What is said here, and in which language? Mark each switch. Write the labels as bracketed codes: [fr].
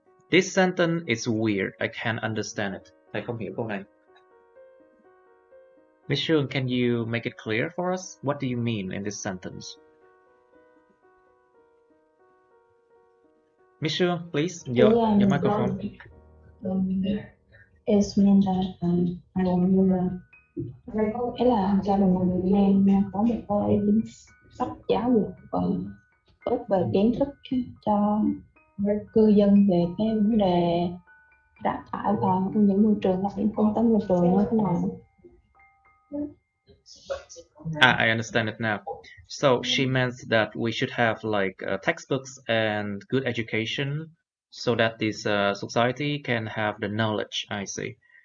[en] This sentence is weird. I can't understand it. [vi] Thầy không hiểu câu này. [en] Miss Shương, can you make it clear for us? What do you mean in this sentence? Miss Shương, please, your microphone. It means that [vi] ý là gia đình người Việt Nam có một cái chính sách giáo dục tốt về kiến thức cho cư dân về cái vấn đề rác thải và ô nhiễm môi trường và những công tác môi trường như thế nào. [en] I understand it now. So she meant that we should have like textbooks and good education so that this society can have the knowledge. I see.